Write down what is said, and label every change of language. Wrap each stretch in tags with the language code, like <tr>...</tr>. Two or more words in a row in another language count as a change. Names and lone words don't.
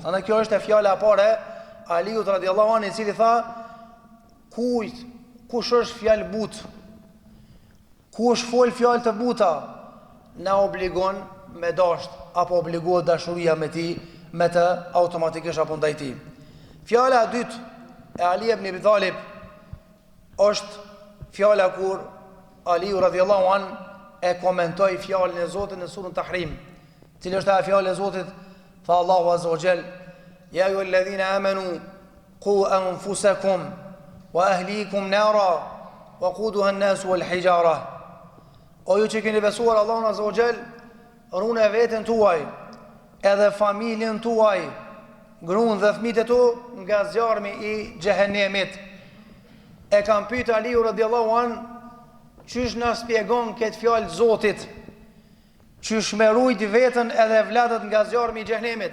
<sq>Andaj kjo është e fjala e parë Aliut</sq> <ar>رضي الله عنه,</ar> <sq>i cili tha kush është fjalë butë, kush fol fjalë të buta, na obligon me dasht apo obligohet dashuria me ti, me të automatikisht apo ndaj tij. Fjala e dytë e Ali ibn Abi Talib është fjala kur Aliu</sq> <ar>رضي الله عنه</ar> <sq>e komentoi fjalën e Zotit në surën Tahrim, cili është ajo fjalë e Zotit, tha Allahu</sq> <ar>عز وجل, يا أيها الذين آمنوا قوا أنفسكم وأهليكم نارا وقودها الناس والحجارة.</ar> <sq>O ju që keni besuar Allahun</sq> <ar>عز وجل,</ar> <sq>rune veten tuaj, edhe familjen tuaj, gruan dhe fëmijët e tu nga zjarmi i xhehenemit. E kam pyet Aliu</sq> <ar>رضي الله عن,</ar> <sq>qysh na spjegon këtë fjalë Zotit, qysh me rujt vetën edhe vlatët nga zjarmi i xhehenemit.</sq>